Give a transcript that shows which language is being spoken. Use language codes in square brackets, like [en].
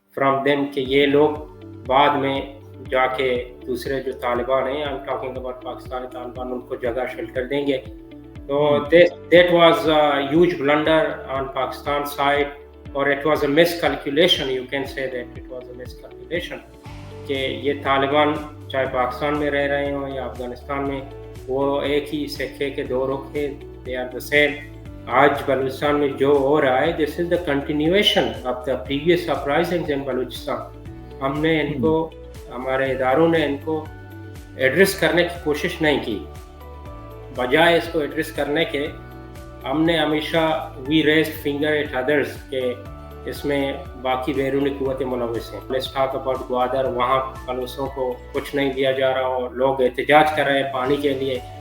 [en] from them [ur] کہ یہ لوگ بعد میں جا کے دوسرے جو طالبان ہیں، [en] I'm talking about [ur] Pakistani Taliban, ان کو جگہ شیلٹر دیں گے. [en] So that was a huge blunder on Pakistan side, or it was a miscalculation. You can say that it was a miscalculation [ur] کہ یہ طالبان چاہے پاکستان میں رہ رہے ہوں یا افغانستان میں، وہ ایک ہی سکے کے دو رخ ہیں. [en] they are the same. [ur] آج بلوچستان میں جو ہو رہا ہے [en] this is the continuation of the previous uprisings in Balochistan. [ur] ہم نے ان کو، ہمارے اداروں نے ان کو ایڈریس کرنے کی کوشش نہیں کی. بجائے اس کو ایڈریس کرنے کے ہم نے ہمیشہ [en] we raised finger at others [ur] کہ اس میں باقی بیرونی قوتیں ملوث ہیں. [en] let's talk about [ur] Gwadar. وہاں بلوچوں کو کچھ نہیں دیا جا رہا ہو، لوگ احتجاج کر رہے ہیں پانی کے لیے.